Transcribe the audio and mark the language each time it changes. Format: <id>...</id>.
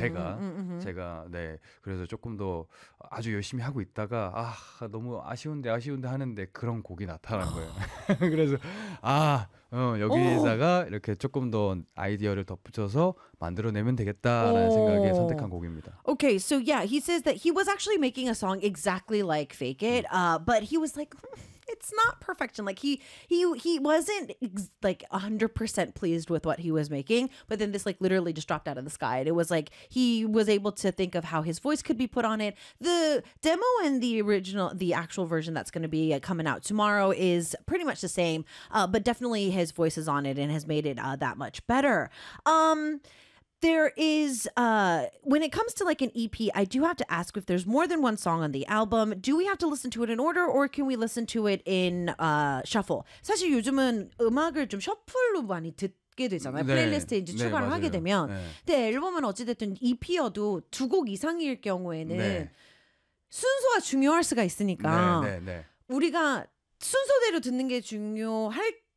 <ko>제가 네 그래서 조금 더 아주 열심히 하고 있다가 아 너무 아쉬운데 하는데 그런 곡이 나타난 거예요. 그래서 아 여기다가 오. 이렇게 조금 더 아이디어를 덧붙여서 만들어내면 되겠다라는 오. 생각에 선택한 곡입니다.</ko> <en>Okay, so yeah, he says that he was actually making a song exactly like Fake It, but he was like, it's not perfection. Like he wasn't like 100% pleased with what he was making, but then this like literally just dropped out of the sky. And it was like, he was able to think of how his voice could be put on it. The demo and the original, the actual version that's going to be coming out tomorrow is pretty much the same, but definitely his voice is on it and has made it that much better. There is, when it comes to like an EP, I do have to ask if there's more than one song on the album. Do we have to listen to it in order or can we listen to it in shuffle?</en> <ko>사실 요즘은 음악을 좀 셔플로 많이 듣게 되잖아요. 네. 플레이리스트에 이제 추가를 네, 하게 되면. 네. 근데 앨범은 어찌됐든 EP여도 두 곡 이상일 경우에는 순서가 중요할 수가 있으니까 우리가 순서대로 듣는 게 중요할</ko>